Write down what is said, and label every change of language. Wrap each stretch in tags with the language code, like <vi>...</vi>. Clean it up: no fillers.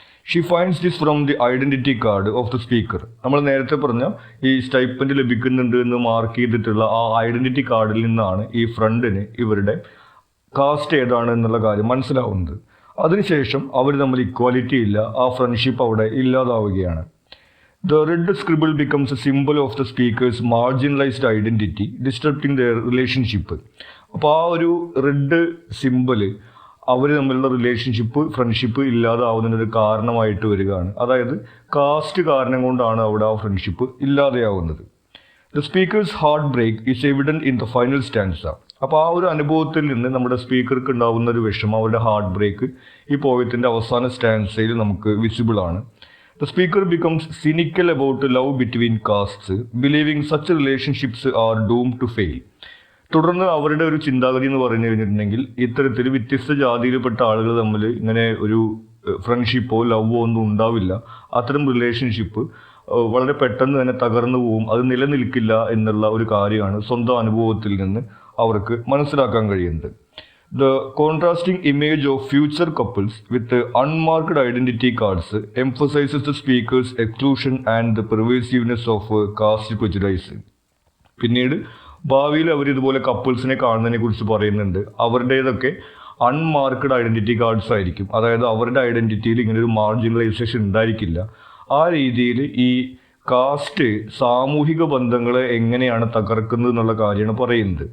<en>She finds this from the identity card of the speaker.</en> <ml>നമ്മൾ നേരത്തെ പറഞ്ഞ ഈ സ്റ്റൈപ്പൻഡ് ലഭിക്കുന്നുണ്ട് എന്ന് മാർക്ക് ചെയ്തിട്ടുള്ള ആ ഐഡൻറ്റിറ്റി കാർഡിൽ നിന്നാണ് ഈ ഫ്രണ്ടിന് ഇവരുടെ കാസ്റ്റ് ഏതാണ് എന്നുള്ള കാര്യം മനസ്സിലാവുന്നത്. അതിനുശേഷം അവർ തമ്മിൽ ഇക്വാലിറ്റി ഇല്ല, ആ ഫ്രണ്ട്ഷിപ്പ് അവിടെ ഇല്ലാതാവുകയാണ്.</ml> <en>The red scribble becomes a symbol of the speaker's marginalized identity, disrupting their relationship.</en> <ml>അപ്പോൾ ആ ഒരു റെഡ് സിമ്പിള് അവർ തമ്മിലുള്ള റിലേഷൻഷിപ്പ്, ഫ്രണ്ട്ഷിപ്പ് ഇല്ലാതാവുന്നതിനൊരു കാരണമായിട്ട് വരികയാണ്. അതായത് കാസ്റ്റ് കാരണം കൊണ്ടാണ് അവിടെ ആ friendship ഇല്ലാതെയാവുന്നത്.</ml> <en>The speaker's heart break is evident in the final stanza.</en> <ml>അപ്പോൾ ആ ഒരു അനുഭവത്തിൽ നിന്ന് നമ്മുടെ സ്പീക്കർക്ക് ഉണ്ടാവുന്ന ഒരു വിഷമം, അവരുടെ ഹാർട്ട് ബ്രേക്ക് ഈ പോയത്തിൻ്റെ അവസാന സ്റ്റാൻസയിൽ നമുക്ക് വിസിബിൾ ആണ്.</ml> <en>The speaker becomes cynical about love between castes, believing such relationships are doomed to fail.</en> <ml>തുടർന്ന് അവരുടെ ഒരു ചിന്താഗതി എന്ന് പറഞ്ഞു കഴിഞ്ഞിട്ടുണ്ടെങ്കിൽ ഇത്തരത്തിൽ വ്യത്യസ്ത ജാതിയിൽപ്പെട്ട ആളുകൾ തമ്മിൽ ഇങ്ങനെ ഒരു ഫ്രണ്ട്ഷിപ്പോ ലവോ ഒന്നും ഉണ്ടാവില്ല. അത്തരം റിലേഷൻഷിപ്പ് വളരെ പെട്ടെന്ന് തന്നെ തകർന്നു പോവും, അത് നിലനിൽക്കില്ല എന്നുള്ള ഒരു കാര്യമാണ് സ്വന്തം അനുഭവത്തിൽ നിന്ന് അവർക്ക് മനസ്സിലാക്കാൻ കഴിയുന്നത്.</ml> <en>The contrasting image of future couples with unmarked identity cards emphasizes the speaker's exclusion and the pervasiveness of caste prejudice.</en> <ml>പിന്നീട് ഭാവിയിൽ അവർ ഇതുപോലെ കപ്പിൾസിനെ കാണുന്നതിനെ കുറിച്ച് പറയുന്നുണ്ട്. അവരുടേതൊക്കെ അൺമാർക്ക്ഡ് ഐഡൻറ്റിറ്റി കാർഡ്സ് ആയിരിക്കും. അതായത് അവരുടെ ഐഡൻറ്റിറ്റിയിൽ ഇങ്ങനെ ഒരു മാർജിനലൈസേഷൻ ഉണ്ടായിരിക്കില്ല. ആ രീതിയിൽ ഈ കാസ്റ്റ് സാമൂഹിക ബന്ധങ്ങളെ എങ്ങനെയാണ് തകർക്കുന്നത് എന്നുള്ള കാര്യമാണ് പറയുന്നത്.</ml>